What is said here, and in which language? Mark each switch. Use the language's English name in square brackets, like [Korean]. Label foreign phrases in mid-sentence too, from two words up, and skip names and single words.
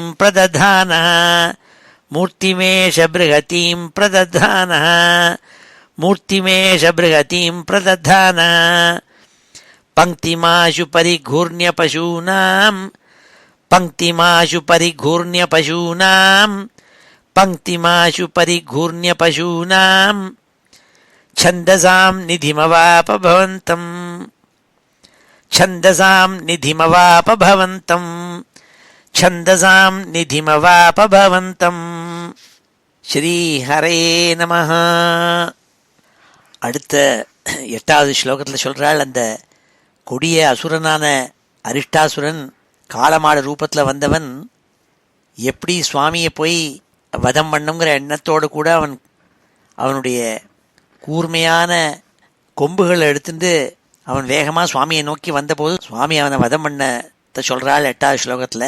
[Sanskrit] प्रदधानः मूर्तिमेष बृहतीं प्रदधानः मूर्तिमेष बृहतीं प्रदधानः पंक्तिमाशु परिघूर्ण्य पशूनां पंक्तिमाशु परिघूर्ण्य पशूनां पंक्तिमाशु परिघूर्ण्य पशूनां छन्दसां निधिमवाप भवन्तं छन्दसां निधिमवाप भवन्तं छन्दसां निधिमवाप भवन्तं श्री हरये नमः. [Tamil] அடுத்த 8வது ஸ்லோகத்தில் சொல்கிறாள், அந்த கொடிய அசுரனான அரிஷ்டாசுரன் காளமாடு ரூபத்தில் வந்தவன் எப்படி சுவாமியை போய் வதம் பண்ணுங்கிற எண்ணத்தோடு கூட அவனுடைய கூர்மையான கொம்புகளை எடுத்துட்டு அவன் வேகமாக சுவாமியை நோக்கி வந்தபோது சுவாமி அவனை வதம் பண்ண சொல்கிறாள் 8வது ஸ்லோகத்தில்.